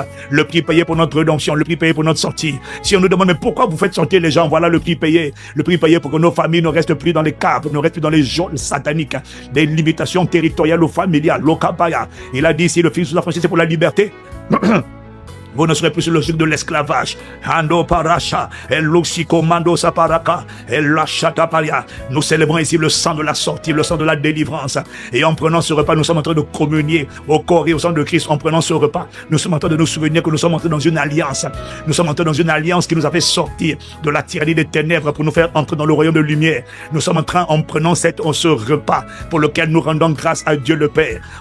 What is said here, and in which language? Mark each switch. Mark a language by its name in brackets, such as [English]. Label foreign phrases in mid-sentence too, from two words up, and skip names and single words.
[French] Le prix payé pour notre rédemption, le prix payé pour notre sortie. Si on nous demande, mais pourquoi vous faites sortir les gens? Voilà le prix payé. Le prix payé pour que nos familles ne restent plus dans les caves, ne restent plus dans les geôles sataniques, des limitations territoriales ou familiales, l'okapaya. Il a dit, si le Fils vous a franchi, c'est pour la liberté. Vous ne serez plus sur le joug de l'esclavage. Ando paracha, eluxiko mando saparaka, elachata paria. Nous célébrons ici le sang de la sortie, le sang de la délivrance. Et en prenant ce repas, nous sommes en train de communier au corps et au sang de Christ. En prenant ce repas, nous sommes en train de nous souvenir que nous sommes entrés dans une alliance. Nous sommes entrés dans une alliance qui nous a fait sortir de la tyrannie des ténèbres pour nous faire entrer dans le royaume de lumière. Nous sommes en train, en prenant ce repas pour lequel nous rendons grâce à Dieu le Père.